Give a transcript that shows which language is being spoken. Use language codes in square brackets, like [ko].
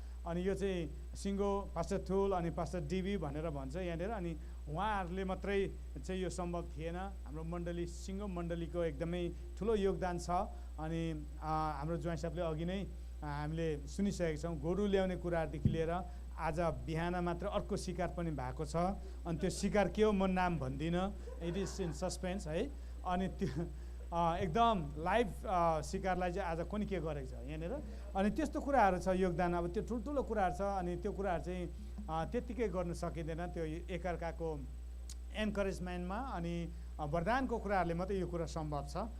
[ne] अनि यो चाहिँ सिङ्गो पास्टर थुल अनि पास्टर डिबी भनेर भन्छ यहाँनिर। अनि उहाँहरूले मात्रै चाहिँ यो सम्भव थिएन, हाम्रो मण्डली सिङ्गो मण्डलीको एकदमै ठुलो योगदान छ। अनि हाम्रो ज्वाइँ साहबले अघि नै हामीले सुनिसकेका छौँ, गोरु ल्याउने कुराहरूदेखि लिएर आज बिहान मात्र अर्को सिकार पनि भएको छ। अनि त्यो सिकार के हो म नाम भन्दिनँ, [en] it is in suspense [ne] है। अनि त्यो एकदम लाइभ सिकारलाई चाहिँ आज कुनै के गरेको छ यहाँनिर। अनि त्यस्तो कुराहरू छ योगदान, अब त्यो ठुल्ठुलो कुराहरू छ। अनि त्यो कुराहरू चाहिँ त्यत्तिकै गर्नु सकिँदैन, त्यो एकअर्काको एन्करेजमेन्टमा अनि वरदानको कुराहरूले मात्रै यो कुरा सम्भव छ।